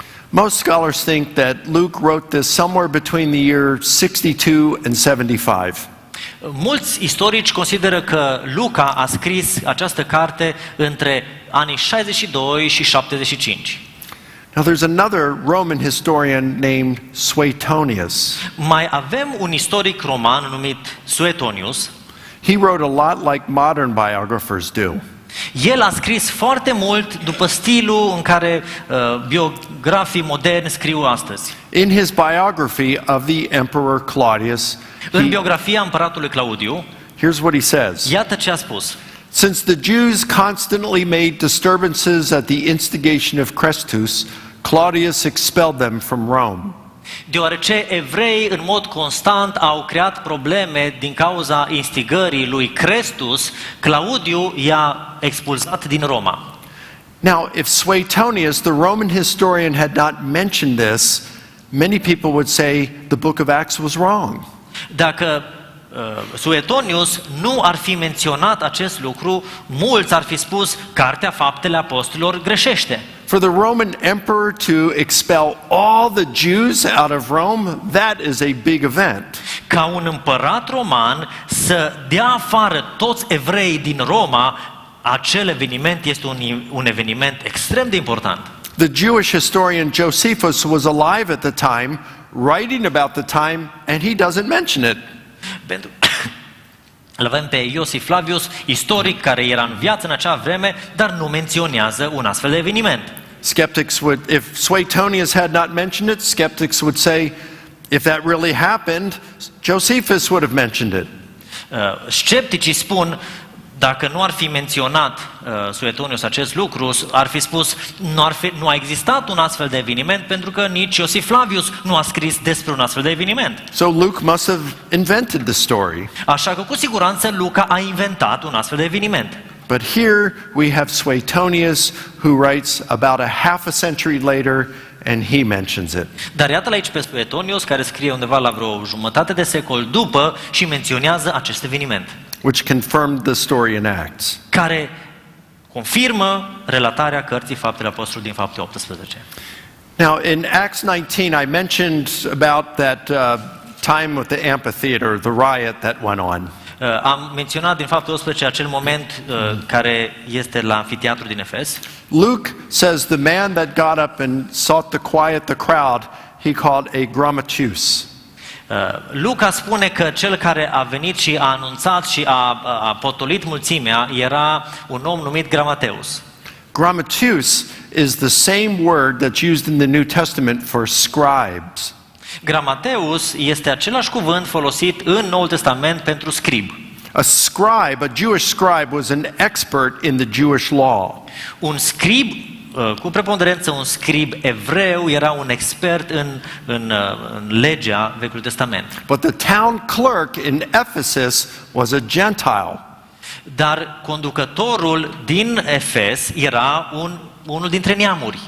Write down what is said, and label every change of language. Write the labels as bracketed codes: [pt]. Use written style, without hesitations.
[en] Most scholars think that Luke wrote this somewhere between the year 62 and 75. [ro] Mulți istorici consideră că Luca a scris această carte între anii 62 și 75. [en] Now there's another Roman historian named Suetonius. [ro] Mai avem un istoric roman numit Suetonius. [en] He wrote a lot like modern biographers do. [ro] El a scris foarte mult după stilul în care biografii moderni scriu astăzi. [en] In his biography of the Emperor Claudius, [ro] În biografia împăratului Claudiu, [en] here's what he says. [ro] iată ce a spus. [en] "Since the Jews constantly made disturbances at the instigation of Chrestus, Claudius expelled them from Rome." [ro] Deoarece evreii în mod constant au creat probleme din cauza instigării lui Crestus, Claudiu i-a expulzat din Roma. [en] Now, if Suetonius, the Roman historian, had not mentioned this, many people would say the book of Acts was wrong. [ro] Dacă Suetonius nu ar fi menționat acest lucru, mulți ar fi spus Cartea Faptele Apostolilor greșește. [en] For the Roman emperor to expel all the Jews out of Rome, that is a big event. [ro] Ca un împărat roman să dea afară toți evreii din Roma, acel eveniment este un eveniment extrem de important. [en] The Jewish historian Josephus was alive at the time, writing about the time, and he doesn't mention it. [ro] Îl avem pe Iosif Flavius, istoric, care era în viață în acea vreme, dar nu menționează un astfel de eveniment. [en] Skeptics would, if Suetonius had not mentioned it, skeptics would say, if that really happened, Josephus would have mentioned it. [ro] Scepticii spun, dacă nu ar fi menționat Suetonius acest lucru, ar fi spus, nu a existat un astfel de eveniment, pentru că nici Iosif Flavius nu a scris despre un astfel de eveniment. [en] So Luke must have invented the story. [ro] Așa că cu siguranță Luca a inventat un astfel de eveniment. [en] But here we have Suetonius who writes about a half a century later and he mentions it. [ro] Dar iată-l aici pe Suetonius, care scrie undeva la vreo jumătate de secol după și menționează acest eveniment, [en] Which confirmed the story in Acts. [ro] care confirmă relatarea cărții Faptele Apostolilor din Fapte 18. [en] Now in Acts 19 I mentioned about that time with the amphitheater, the riot that went on. [ro] Am menționat din Fapte 18 acel moment care este la amfiteatru din Efes. [en] Luke says the man that got up and sought to quiet the crowd, he called a grammateus. [ro] Luca spune că cel care a venit și a anunțat și a potolit mulțimea era un om numit Gramateus. [en] Grammateus is the same word that's used in the New Testament for scribes. [ro] Gramateus este același cuvânt folosit în Noul Testament pentru scrib. [en] A scribe, a Jewish scribe, was an expert in the Jewish law. [ro] Un scrib, cu preponderență un scrib evreu, era un expert în legea Vechiului Testament. [en] But the town clerk in Ephesus was a Gentile. [ro] Dar conducătorul din Efes era unul dintre neamuri.